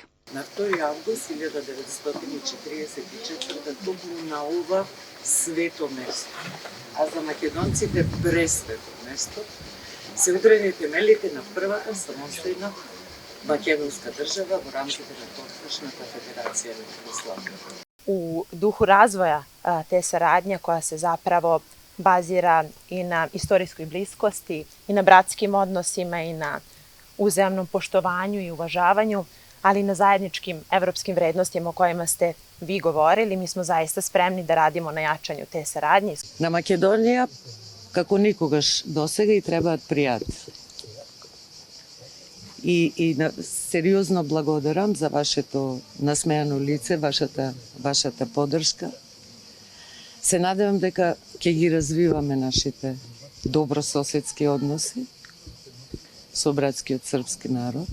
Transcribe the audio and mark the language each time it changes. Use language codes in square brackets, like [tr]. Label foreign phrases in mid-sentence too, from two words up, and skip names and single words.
[mk] На 2 август 1944 токму на ова свето место, а за македонците пресвето место, се удрени темелите на првата самостојна македонска држава во рамките на тогдашната Федерација на Југославија. [sr] U duhu razvoja te saradnje koja se zapravo bazira i na istorijskoj bliskosti, i na bratskim odnosima, i na uzajamnom poštovanju i uvažavanju, ali i na zajedničkim evropskim vrednostima o kojima ste vi govorili. Mi smo zaista spremni da radimo na jačanju te saradnje. [mk] На Македонија, како никогаш досега, и требаат пријатели. И сериозно благодарам за вашето насмеано лице, вашата поддршка. Се надевам дека ќе ги развиваме нашите добрососедски односи со братскиот српски народ.